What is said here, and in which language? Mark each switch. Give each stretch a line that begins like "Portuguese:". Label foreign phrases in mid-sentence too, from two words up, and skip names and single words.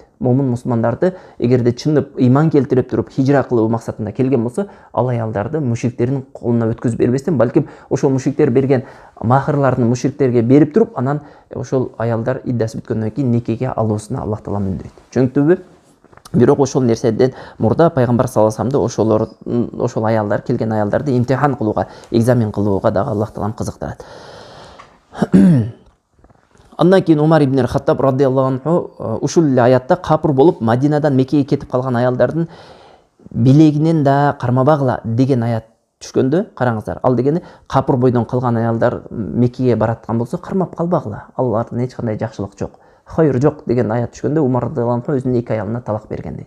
Kyrgyz: Момун мусулмандарды эгерде чынып ыйман келтирип туруп хижра кылуу максатында келген болсо, ал аялдарды мушриктердин колуна өткөзүп бербестен, балким ошол мушриктер берген махырларын мушриктерге берип туруп, анан ошол аялдар иддасы бүткөндөн кийин никеге алуусуна Аллах Таалам үндөйт. Чөнүктүбү? Бирок ошол нерседен мурда пайгамбар
Arabic: صلى الله عليه وسلم
Kyrgyz: ошол аялдар келген аялдарды имтихан кылууга, экзамен кылууга дагы Аллах Таалам кызыктырат. Андан кийин Умар ибн Хаттаб
Arabic: رضي الله عنه
Kyrgyz: ушул эле аятта капыр болуп Мадинадан Меккеге кетип калган аялдардын билегинен да кармабагыла деген аят түшкөндө, караңыздар. Ал дегени капыр бойдон калган аялдар Меккеге бараткан болсо кармап калбагыла. Алардын эч кандай жакшылык жок. Хайыр жок деген аят түшкөндө Умар
Arabic: رضي الله عنه
Kyrgyz: өзүнүн 2 аялына талак берген дейт.